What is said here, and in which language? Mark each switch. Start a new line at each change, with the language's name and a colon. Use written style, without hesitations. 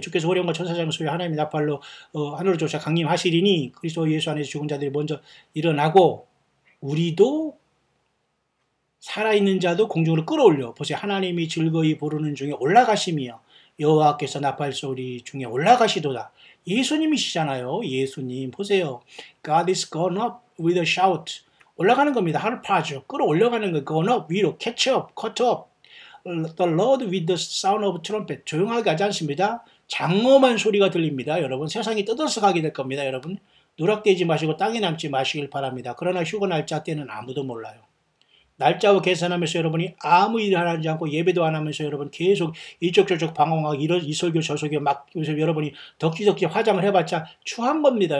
Korean: 주께서 호령과 천사장을 소유 하나님의 나팔로 하늘로 쫓아 강림하시리니 그리스도 예수 안에서 죽은 자들이 먼저 일어나고 우리도 살아있는 자도 공중으로 끌어올려 보세요. 하나님이 즐거이 부르는 중에 올라가시며 여호와께서 나팔 소리 중에 올라가시도다. 예수님이시잖아요. 예수님 보세요.
English: God is gone up with a shout.
Korean: 올라가는 겁니다. 하늘파죠. 끌어올려가는 거.
English: gone up
Korean: 위로
English: catch up, cut up. The Lord with the sound of trumpet.
Korean: 조용하게 하지 않습니다. 장엄한 소리가 들립니다. 여러분 세상이 떠들썩하게 될 겁니다. 여러분 누락되지 마시고 땅에 남지 마시길 바랍니다. 그러나 휴거 날짜 때는 아무도 몰라요. 날짜와 계산하면서 여러분이 아무 일을 하지 않고 예배도 안 하면서 여러분 계속 이쪽 저쪽 방황하고 이 설교 저 설교 막 요새 여러분이 덕지덕지 화장을 해봤자 추한 겁니다.